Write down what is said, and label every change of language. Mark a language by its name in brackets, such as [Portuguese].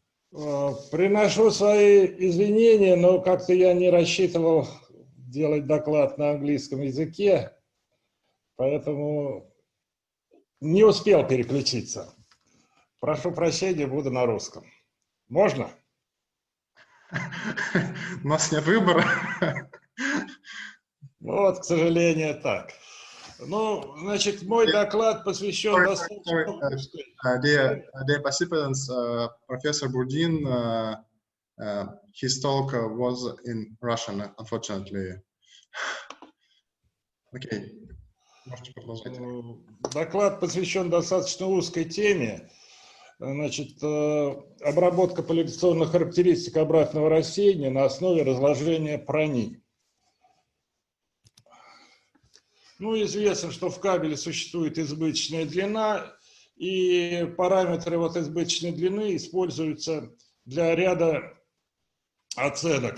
[Russian] Приношу свои извинения, но как-то я не рассчитывал делать доклад на английском языке, поэтому не успел переключиться. Прошу прощения, буду на русском. Можно? У нас нет выбора. Вот, к сожалению, так. Ну, значит, мой доклад посвящен [English] Dear participants, Professor Burdin, his talk was in Russian, unfortunately. [Russian] Okay. Можете продолжать. Доклад посвящен достаточно узкой теме. Значит, обработка поляризационных характеристик обратного рассеяния на основе разложения прони. Ну, известно, что в кабеле существует избыточная длина, и параметры вот избыточной длины используются для ряда оценок.